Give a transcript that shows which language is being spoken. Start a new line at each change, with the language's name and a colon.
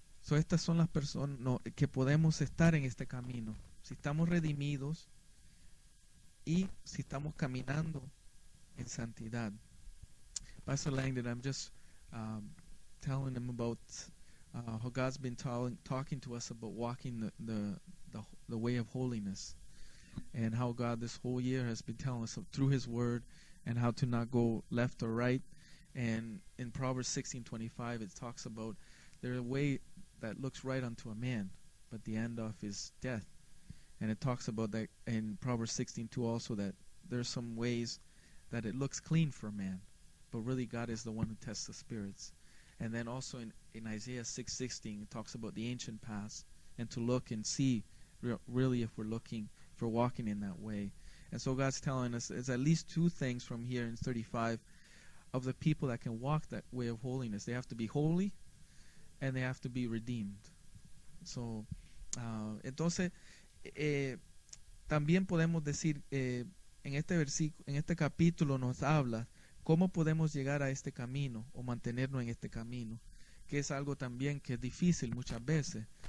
Spanish: Estas son las personas que podemos estar en este camino. Si estamos redimidos y si estamos caminando en santidad.
English: Pastor Langdon, I'm just telling him about how God's been talking to us about walking the way of holiness, and how God this whole year has been telling us through His Word and how to not go left or right. And in Proverbs 16:25, it talks about there's a way that looks right unto a man, but the end of is death. And it talks about that in Proverbs 16:2 also, that there's some ways that it looks clean for a man, but really God is the one who tests the spirits. And then also in Isaiah 6:16, it talks about the ancient past, and to look and see really if we're walking in that way. And so God's telling us there's at least two things from here in 35 of the people that can walk that way of holiness. They have to be holy and they have to be redeemed.
Spanish: So, entonces, también podemos decir, en este versículo, en este capítulo nos habla cómo podemos llegar a este camino o mantenernos en este camino, que es algo también que es difícil muchas veces.